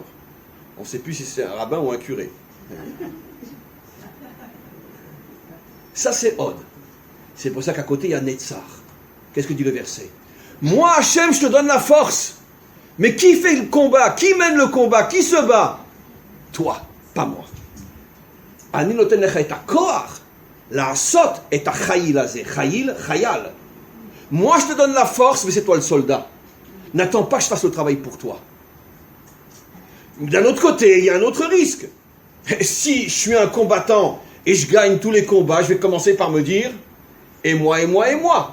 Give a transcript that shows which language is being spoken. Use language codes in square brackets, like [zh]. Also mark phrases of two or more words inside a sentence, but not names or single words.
[fr] On ne sait plus si c'est un rabbin ou un curé. Ça c'est Od. C'est pour ça qu'à côté il y a Netzar. Qu'est-ce que dit le verset? Moi, Hachem, je te donne la force. Mais qui fait le combat? Qui mène le combat? Qui se bat? Toi, pas moi. [he] אני נותן לך את הכוח לעשות את החיל הזה. חיל, חייל. [fr] Moi, je te donne la force, mais c'est toi le soldat. N'attends pas que je fasse le travail pour toi. D'un autre côté, il y a un autre risque. Si je suis un combattant et je gagne tous les combats, je vais commencer par me dire et moi, et moi, et moi.